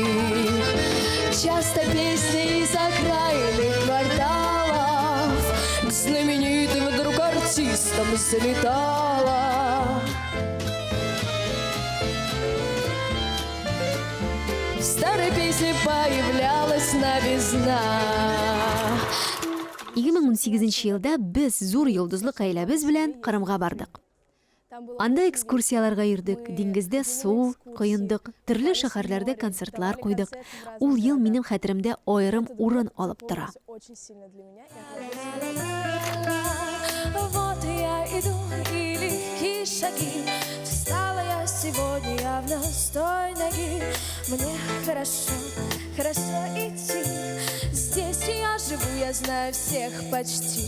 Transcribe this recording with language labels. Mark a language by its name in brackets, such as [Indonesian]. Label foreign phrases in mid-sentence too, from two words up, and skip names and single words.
[Russian] Часто песни из окраинных кварталов к знаменитым вдруг артистам залетала. В старой песне появлялась новизна. [Tatar] 2018 елда біз зур йолдызлы гаиләбез белән Кырымга бардык. Анда экскурсияларга йөрдек, диңгездә су коендык, төрле шәһәрләрдә концертлар куйдык. Ул ел минем хәтеремдә аерым урын алып тора. [Russian] Вот я иду, и легкие шаги. Встала я сегодня явно с той ноги. Мне хорошо, хорошо идти. Здесь я живу, я знаю всех почти.